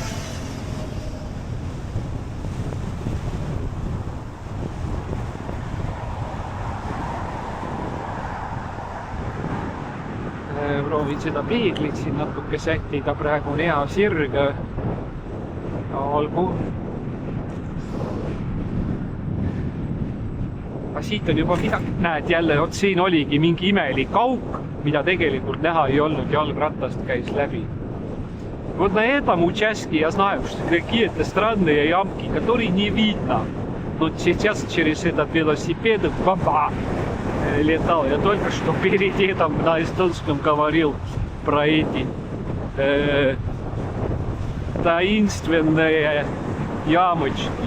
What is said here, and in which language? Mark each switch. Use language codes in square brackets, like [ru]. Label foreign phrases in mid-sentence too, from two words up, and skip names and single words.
[et] Proovin seda peeglit siin natuke sättida, praegu on hea sirg. Olgu. Aga siit on juba midagi, näed jälle, siin oligi mingi imelik auk, mida tegelikult näha ei olnud, jalgratast käis läbi. [ru] Вот на этом участке я знаю, что какие-то странные ямки, которые не видно. Но сейчас через этот велосипед летал. Я только что перед этим на эстонском говорил про эти таинственные ямочки.